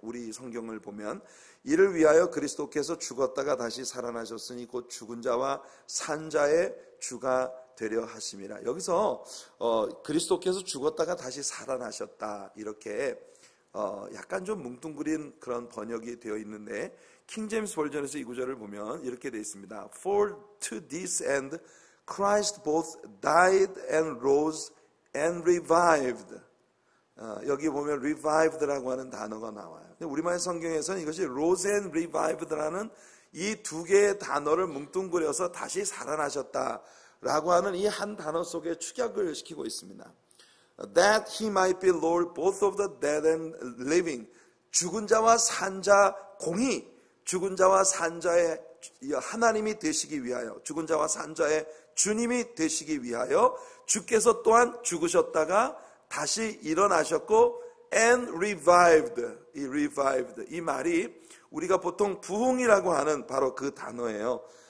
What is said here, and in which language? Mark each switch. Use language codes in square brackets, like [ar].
[ko] 우리 성경을 보면 이를 위하여 그리스도께서 죽었다가 다시 살아나셨으니 곧 죽은 자와 산 자의 주가 되려 하심이라. 여기서 그리스도께서 죽었다가 다시 살아나셨다, 이렇게 약간 좀 뭉뚱그린 그런 번역이 되어 있는데, 킹제임스 버전에서 이 구절을 보면 이렇게 되어 있습니다. [en] For to this end Christ both died and rose and revived. [ko] 여기 보면 revived라고 하는 단어가 나와요. 근데 우리말 성경에서는 이것이 [en] rose and revived [ko] 라는 이 두 개의 단어를 뭉뚱그려서 다시 살아나셨다라고 하는 이 한 단어 속에 축약을 시키고 있습니다. [en] That he might be Lord both of the dead and living. [ko] 죽은 자와 산 자 공이 죽은 자와 산 자의 하나님이 되시기 위하여, 죽은 자와 산 자의 주님이 되시기 위하여 주께서 또한 죽으셨다가 다시 일어나셨고 [en] and revived. [ko] 이 revived, 이 말이 우리가 보통 부흥이라고 하는 바로 그 단어예요.